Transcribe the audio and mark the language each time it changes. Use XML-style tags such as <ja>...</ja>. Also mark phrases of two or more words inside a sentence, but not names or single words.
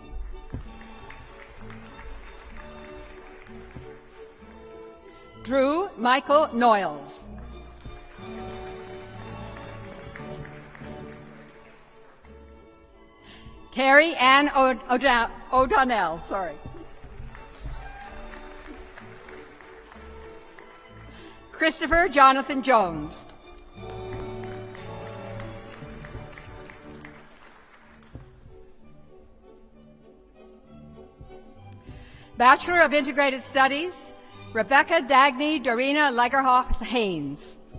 <en>Drew Michael Noyles. Carrie Ann O'Donnell, sorry. Christopher Jonathan Jones. Bachelor of Integrated Studies, Rebecca Dagny Dorina Lagerhoff Haynes.</en>